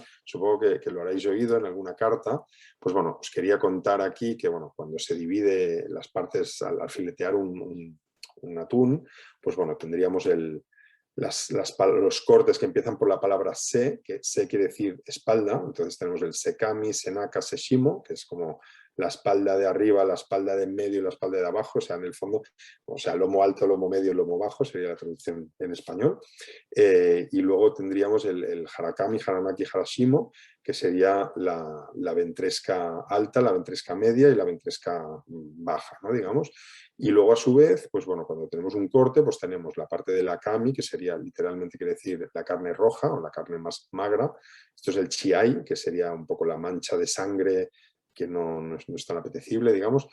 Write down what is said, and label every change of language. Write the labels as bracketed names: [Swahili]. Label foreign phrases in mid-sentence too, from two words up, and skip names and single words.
[Spanish] Supongo que lo haréis oído en alguna carta. Pues bueno, os quería contar aquí que bueno, cuando se divide las partes al filetear un atún, pues bueno, tendríamos los cortes que empiezan por la palabra se, que se quiere decir espalda. Entonces tenemos el [Japanese] 背上、背中、背下, [Spanish] que es como la espalda de arriba, la espalda de en medio y la espalda de abajo, o sea, en el fondo, o sea, lomo alto, lomo medio, lomo bajo, sería la traducción en español. Y luego tendríamos el [Japanese] 腹上、腹中、腹下, [Spanish] que sería la ventresca alta, la ventresca media y la ventresca baja, ¿no? Digamos. Y luego a su vez, pues bueno, cuando tenemos un corte, pues tenemos la parte de la kami, que sería literalmente, quiere decir, la carne roja o la carne más magra. Esto es el chiai, que sería un poco la mancha de sangre que no es tan apetecible, digamos.